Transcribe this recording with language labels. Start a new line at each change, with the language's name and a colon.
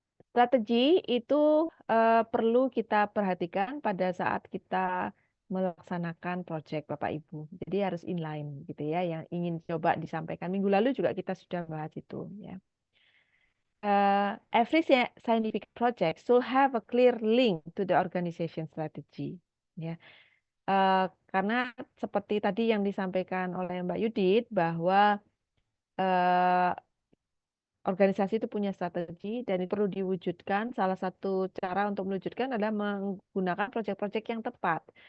Indonesian: Strategi itu perlu kita perhatikan pada saat kita melaksanakan proyek Bapak Ibu. Jadi harus inline gitu ya. Yang ingin coba disampaikan minggu lalu juga kita sudah bahas itu ya.
English: Every scientific project should have a clear link to the organization strategy.
Indonesian: Ya, karena seperti tadi yang disampaikan oleh Mbak Yudit bahwa organisasi itu punya strategi dan itu perlu diwujudkan. Salah satu cara untuk mewujudkan adalah menggunakan proyek-proyek yang tepat.